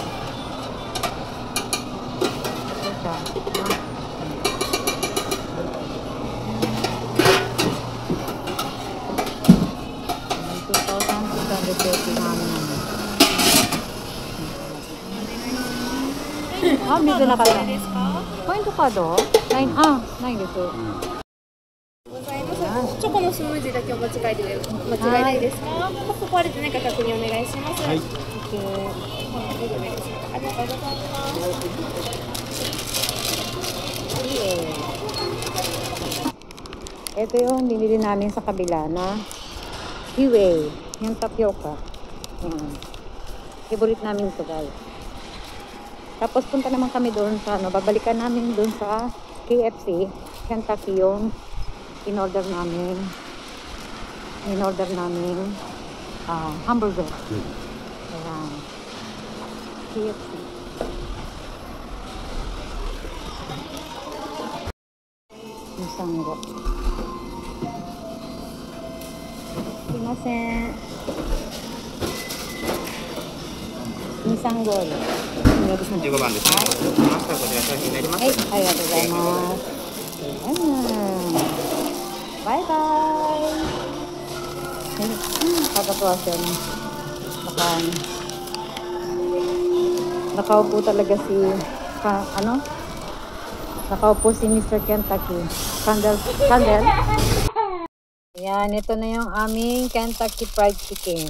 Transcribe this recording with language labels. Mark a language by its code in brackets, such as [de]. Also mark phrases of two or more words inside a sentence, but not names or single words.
[tl] Ito siya. 2,630 namin namin. Dito na kaya. Point ka do? 9 です。 [ja] チョコのスムージーだけお間違いないですか？カップ壊れてないか確認お願いします。はい。ありがとうございます。 [tl] Ito yung binili namin sa kabila na Hiwei, yung tapioca. Favorite namin ito guys. Tapos punta naman kami doon sa babalikan namin doon sa KFC, Kentucky yung in-order namin hamburger. Ayan. KFC. Misango. [ja] すみません. Misango. 235番ですね。マスターこちら商品になります。はい、ありがとうございます。 [tl] バイバイ。Kakatuwa siya. Nakaupo talaga si nakaupo si Mr. Kentucky. Candle. Yan, ito na yung aming Kentucky Fried Chicken.